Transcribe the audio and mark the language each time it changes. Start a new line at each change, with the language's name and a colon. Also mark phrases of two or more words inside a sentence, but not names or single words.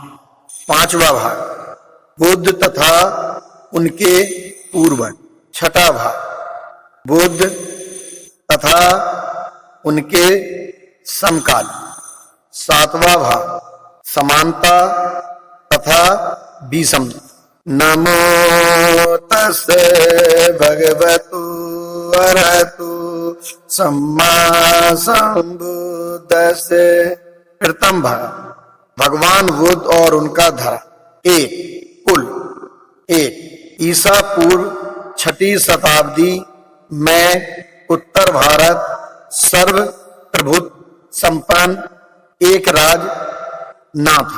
Hindi: पांचवा भाग बुद्ध तथा उनके पूर्वज। छठा भाग बुद्ध तथा उनके समकालीन। सातवां भाग समानता तथा विषमता।
Pali: नमो तस्से भगवतो अरहतो सम्मा सम्बुद्धस्से।
Hindi: प्रथम भाग भगवान बुद्ध और उनका धर्म। कुल ईसा पूर्व 6ठी शताब्दी में उत्तर भारत सर्व प्रभुत्व संपन्न एक राज ना था।